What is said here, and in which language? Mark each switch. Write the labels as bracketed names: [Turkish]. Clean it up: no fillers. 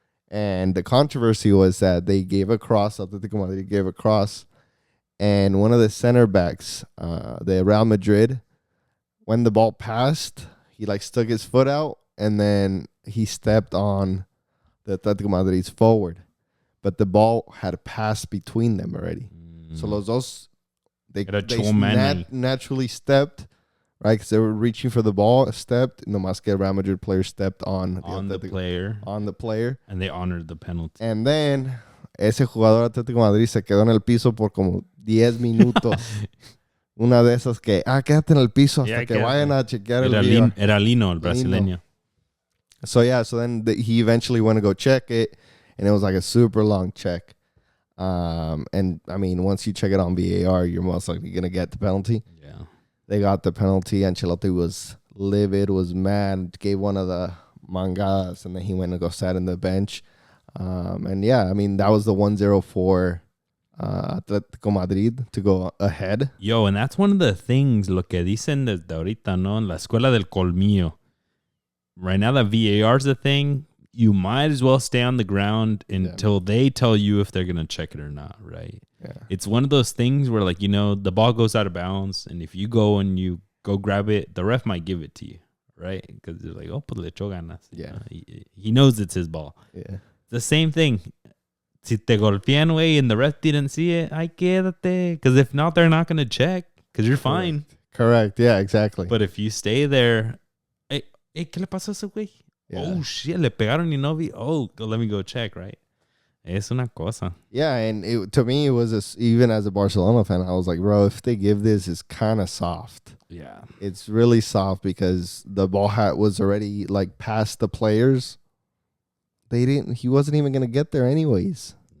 [English] And the controversy was that they gave a cross, Atletico Madrid gave a cross, and one of the center backs, the Real Madrid, when the ball passed, he like stuck his foot out, and then he stepped on the Atletico Madrid's forward. But the ball had passed between them already. So [Spanish] los dos, [English] they naturally stepped, right? Because they were reaching for the ball, stepped. [Spanish] Nomás que [English] Real Madrid player stepped on the player. And they honored the penalty. And then, [Spanish] ese jugador Atlético Madrid se quedó en el piso por como 10 minutos. Una de esas que, quédate en el piso hasta que vayan a chequear el video. Era Lino, el brasileño. [English] So then he eventually went to go check it, and it was like a super long check. And I mean, once you check it on VAR, you're most likely going to get the penalty. Yeah. They got the penalty. Ancelotti was livid, was mad, gave one of the mangadas, and then he went to go sat in the bench. And yeah, I mean, that was the 1-0 for Atletico Madrid to go ahead. Yo, and that's one of the things, [Spanish] lo que dicen desde ahorita, ¿no? La escuela del colmillo. [English] Right now that VAR is a thing, you might as well stay on the ground until they tell you if they're going to check it or not, right? Yeah. It's one of those things where, like, you know, the ball goes out of bounds, and if you go and you go grab it, the ref might give it to you, right? Because they're like, oh, [Spanish] pues le echó ganas. [English] Yeah. He knows it's his ball. Yeah. The same thing. [Spanish] Si te golpean, [English] way, and the ref didn't see it, ay, [Spanish] quédate. [English] Because if not, they're not going to check because you're fine. Correct. Yeah, exactly. But if you stay there, hey, [Spanish] ¿qué le pasó a ese güey? [English] Yeah. Oh, shit, [Spanish] le pegaron y no vi. [English] Oh, let me go check, right? [Spanish] Es una cosa. [English] Yeah, and to me, it was even as a Barcelona fan, I was like, bro, if they give this, it's kind of soft. Yeah. It's really soft because the ball was already like past the players. He wasn't even going to get there anyways.